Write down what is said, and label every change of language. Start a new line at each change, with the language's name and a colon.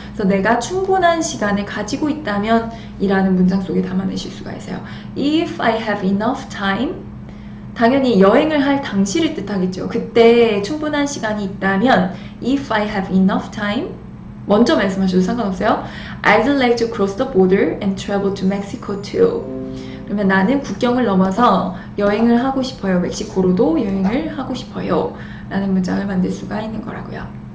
Korean: 그래서 내가 충분한 시간을 가지고 있다면 이라는 문장 속에 담아내실 수가 있어요.
English: If I have enough time,
Korean: 당연히 여행을 할 당시를 뜻하겠죠. 그때 충분한 시간이 있다면
English: If I have enough time,
Korean: 먼저 말씀하셔도 상관없어요.
English: I'd like to cross the border and travel to Mexico too.
Korean: 그러면 나는 국경을 넘어서 여행을 하고 싶어요. 멕시코로도 여행을 하고 싶어요. 라는 문장을 만들 수가 있는 거라고요.